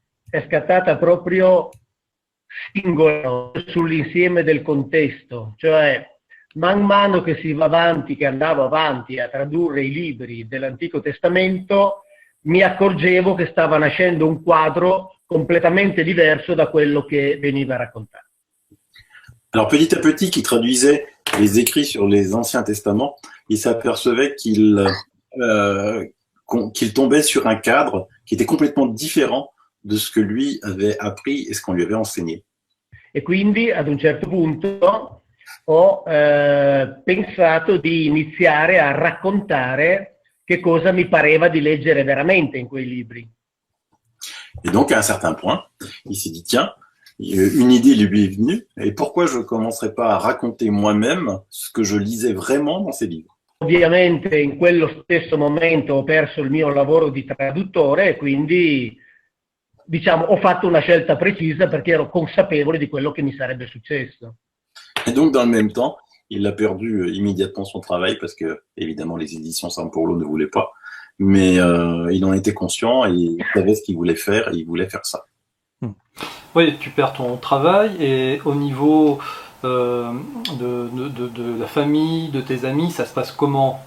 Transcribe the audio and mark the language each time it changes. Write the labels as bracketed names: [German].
[Italian] È scattata proprio singola sull'insieme del contesto, cioè man mano che si va avanti, che andavo avanti a tradurre i libri dell'Antico Testamento, mi accorgevo che stava nascendo un quadro completamente diverso da quello che veniva raccontato. [French] Alors petit à petit, qu'il traduisait les écrits sur les Anciens Testaments, il s'apercevait qu'il tombait sur un cadre qui était complètement différent de ce que lui avait appris et ce qu'on lui avait enseigné. [Italian] E quindi ad un certo punto ho pensato di iniziare a raccontare che cosa mi pareva di leggere veramente in quei libri. [French] Et donc à un certain point, il s'est dit tiens, une idée lui est venue, et pourquoi je ne commencerais pas à raconter moi-même ce que je lisais vraiment dans ces livres? [Italian] Ovviamente in quello stesso momento ho perso il mio lavoro di traduttore e quindi diciamo ho fatto una scelta precisa perché ero consapevole di quello che mi sarebbe successo. [French] Et donc dans le même temps, il a perdu immédiatement son travail parce que évidemment les éditions San Paolo ne voulaient pas, mais il en était conscient et il savait ce qu'il voulait faire et il voulait faire ça. Oui, tu perds ton travail et au niveau de la famille, de tes amis, ça se passe comment?